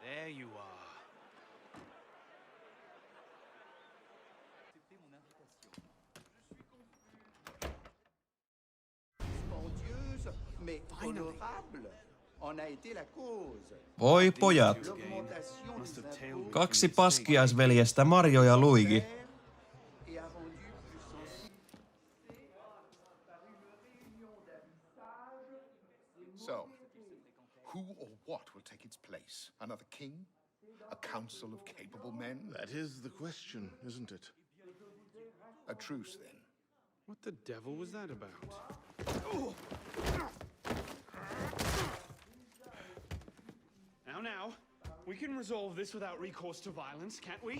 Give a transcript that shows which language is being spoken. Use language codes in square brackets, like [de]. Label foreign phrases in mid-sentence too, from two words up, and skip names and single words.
[en] you are. [fr] Dispendieuse, mais honorable. On a été la cause. [fi] Voi pojat. [fr] L'augmentation des impôts [fi] 2 paskiaisveljestä Mario ja Luigi. [fr] et a rendu plus sensible. [en] So, who or what will take its place? Another king? A council of capable men? That is the question, isn't it? A truce, then. What the devil was that about? Now, we can resolve this without recourse to violence, can't we?